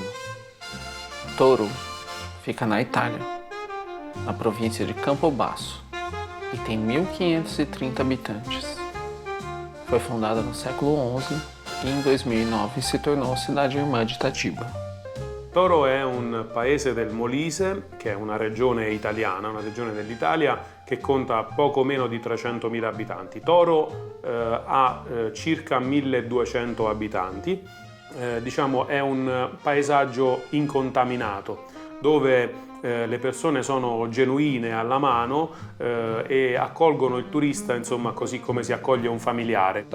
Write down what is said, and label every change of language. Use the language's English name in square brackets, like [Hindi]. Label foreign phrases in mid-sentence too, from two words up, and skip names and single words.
[Portuguese] Toro fica na Itália, na província de Campobasso, e tem 1.530 habitantes. Foi fundada no século XI e em 2009 se tornou cidade irmã de Itatiba. [Italian] Toro è un paese del Molise, che è una regione italiana, una regione dell'Italia che conta poco meno di 300.000 abitanti. Toro ha circa 1.200 abitanti, diciamo è un paesaggio incontaminato, dove le persone sono genuine alla mano e accolgono il turista, insomma, così come si accoglie un familiare.